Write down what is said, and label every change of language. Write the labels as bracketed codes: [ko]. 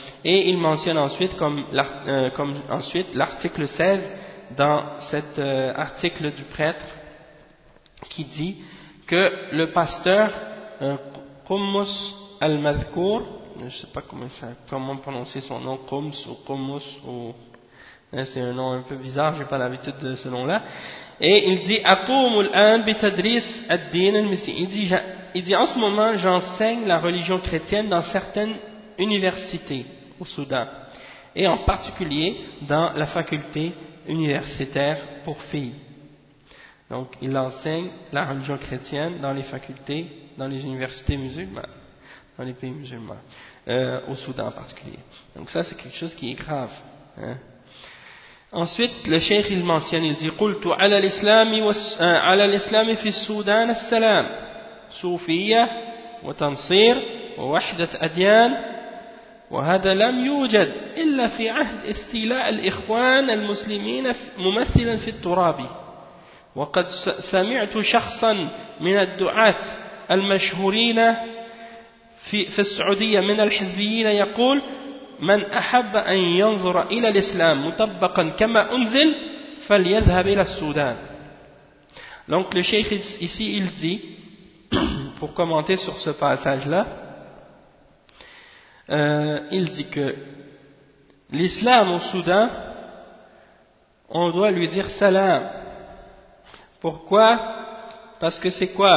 [fr] Et il mentionne ensuite, comme ensuite l'article 16 dans cet article du prêtre qui dit que le pasteur Qumus al-Madhkour, je ne sais pas comment prononcer son nom, Qumus ou Qumus ou... C'est un nom un peu bizarre, j'ai pas l'habitude de ce nom-là. Et il dit, [ar] أَقُومُ الْأَنْ بِتَدْرِيسِ الدِّينَ الْمِسِيِّ. [fr] Il dit, en ce moment, j'enseigne la religion chrétienne dans certaines universités au Soudan. Et en particulier dans la faculté universitaire pour filles. Donc, il enseigne la religion chrétienne dans les facultés, dans les universités musulmanes, dans les pays musulmans, au Soudan en particulier. Donc ça, c'est quelque chose qui est grave, hein. Ensuite, le cheikh il mentionne, il dit [ar] قلت على الإسلام على الإسلام في السودان السلام صوفية وتنصير ووحدة أديان وهذا لم يوجد إلا في عهد استيلاء الإخوان المسلمين ممثلا في الترابي وقد سمعت شخصا من الدعاة المشهورين في السعودية من الحزبيين يقول من أحب أن ينظر إلى الإسلام مطبقا كما أنزل فليذهب إلى السودان. [fr] Donc le cheikh ici il dit, pour commenter sur ce passage là, il dit que l'islam au Soudan, on doit lui dire salam. Pourquoi? Parce que c'est quoi?